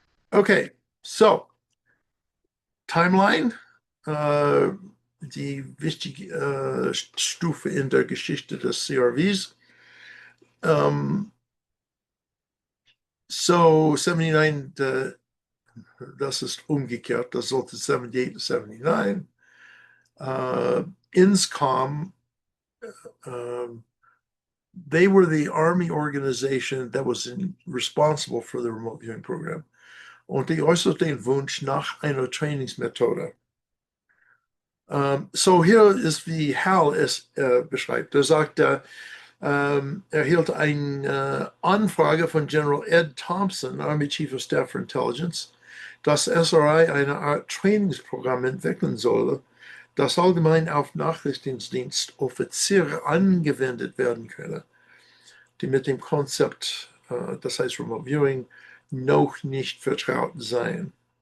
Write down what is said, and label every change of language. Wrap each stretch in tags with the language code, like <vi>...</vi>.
<de>Okay, so Timeline, die wichtige Stufe in der Geschichte des CRVs. So 79, das ist umgekehrt, das sollte 78 to 79.</de> <en>INSCOM, they were the Army organization that was responsible for the remote viewing program.</en> <de>Und die äußerte den Wunsch nach einer Trainingsmethode. So hier ist, wie Hal es beschreibt. Er sagt, er erhielt eine Anfrage von General Ed Thompson, Army Chief of Staff for Intelligence, dass SRI eine Art Trainingsprogramm entwickeln solle, das allgemein auf Nachrichtendienstoffiziere angewendet werden könne, die mit dem Konzept, das heißt Remote Viewing, noch nicht vertraut seien.</de>